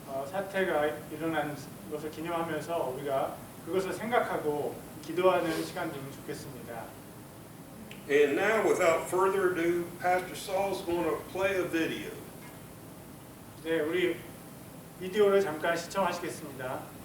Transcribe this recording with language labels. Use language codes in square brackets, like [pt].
[ko] 사태가 일어난 것을 기념하면서 우리가 그것을 생각하고 기도하는 시간 되면 좋겠습니다. [en] And now, without further ado, Pastor Saul's going to play a video. [ko] 네, 우리 비디오를 잠깐 시청하시겠습니다.